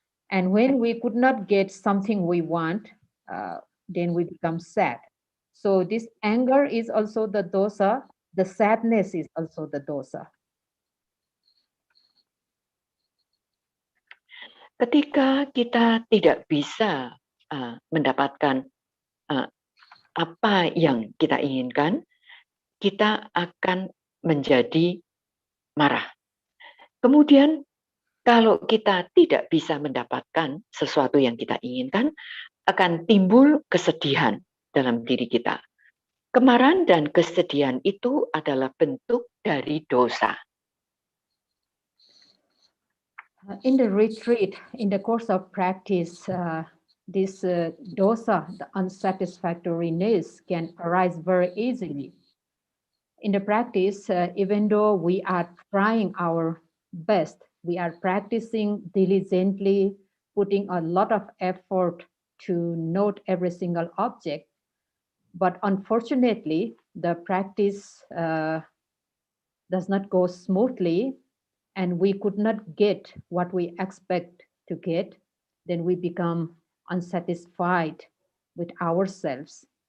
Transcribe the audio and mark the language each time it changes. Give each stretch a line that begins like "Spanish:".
English: And when we could not get something we want, then we become sad. So this anger is also the dosa. The sadness is also the dosa.
Indonesian: Ketika kita tidak bisa mendapatkan apa yang kita inginkan, kita akan menjadi marah. Kemudian kalau kita tidak bisa mendapatkan sesuatu yang kita inginkan, akan timbul kesedihan dalam diri kita. Kemarahan dan kesedihan itu adalah bentuk dari dosa.
English: In the retreat, in the course of practice, this dosa, the unsatisfactoriness, can arise very easily. In the practice, even though we are trying our best, we are practicing diligently, putting a lot of effort to note every single object, but unfortunately, the practice does not go smoothly, and we could not get what we expect to get, then we become unsatisfied with ourselves.